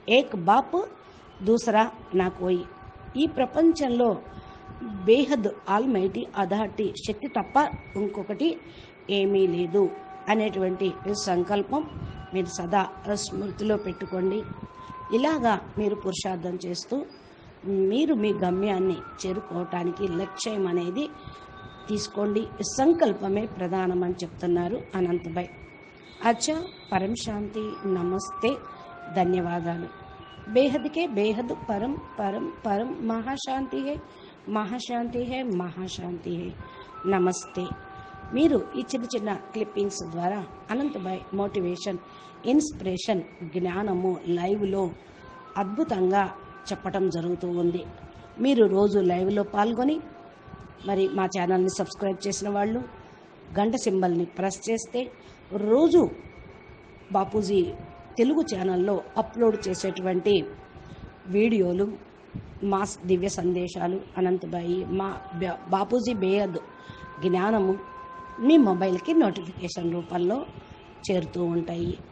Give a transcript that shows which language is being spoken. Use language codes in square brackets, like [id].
[hi] ఏక్ బాప్ దూసరా నా కోయి. [te] ఈ ప్రపంచంలో బేహద్ ఆల్మైటీ అథారిటీ శక్తి తప్ప ఇంకొకటి ఏమీ లేదు అనేటువంటి సంకల్పం మీరు సదా స్మృతిలో పెట్టుకోండి. ఇలాగా మీరు పురుషార్థం చేస్తూ మీరు మీ గమ్యాన్ని చేరుకోవటానికి లక్ష్యం అనేది తీసుకోండి. సంకల్పమే ప్రధానమని చెప్తున్నారు అనంతభాయ్. అచ్చా, పరం శాంతి, నమస్తే, ధన్యవాదాలు. [hi] बेहद के बेहद परम परम परम महाशांति है, महाशांति है, महाशांति है. [te] నమస్తే. మీరు ఈ చిన్న చిన్న క్లిప్పింగ్స్ ద్వారా అనంతభాయ్ మోటివేషన్, ఇన్స్పిరేషన్, జ్ఞానము లైవ్లో అద్భుతంగా చెప్పటం జరుగుతూ ఉంది. మీరు రోజు లైవ్లో పాల్గొని మరి మా ఛానల్ని సబ్స్క్రైబ్ చేసిన వాళ్ళు గంట సింబల్ని ప్రెస్ చేస్తే రోజు బాపూజీ తెలుగు ఛానల్లో అప్లోడ్ చేసేటువంటి వీడియోలు, మా దివ్య సందేశాలు, అనంతభాయి, మా బాపూజీ బేహద్ జ్ఞానము మీ మొబైల్కి నోటిఫికేషన్ రూపంలో చేరుతూ ఉంటాయి.